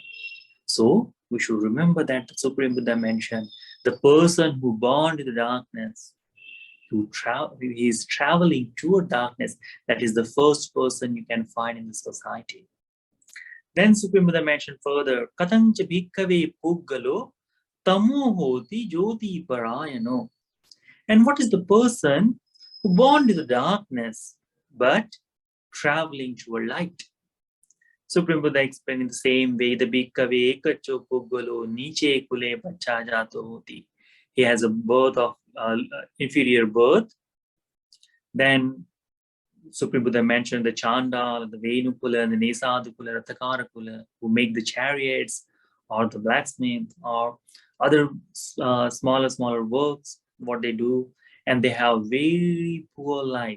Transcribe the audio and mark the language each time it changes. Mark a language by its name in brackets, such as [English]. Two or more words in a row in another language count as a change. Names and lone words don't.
[English] So we should remember that the Supreme Buddha mentioned the person who born to the darkness, who is traveling toward darkness, that is the first person you can find in the society. Then Supreme Buddha mentioned further, [Pali] Katancha bhikkave puggalo tamo hoti jyoti parayano. [English] And what is the person who born to the darkness but traveling toward light? Supreme Buddha explained in the same way, the [Pali] bhikkave ekacho puggalo niche kule pacha jato hoti. [English] He has a birth of inferior birth. Then Supreme Buddha mentioned the Chandal, the Venukula, the Nesadukula, Ratakarakula, who make the chariots, or the blacksmith, or other smaller works, what they do, and they have very poor life.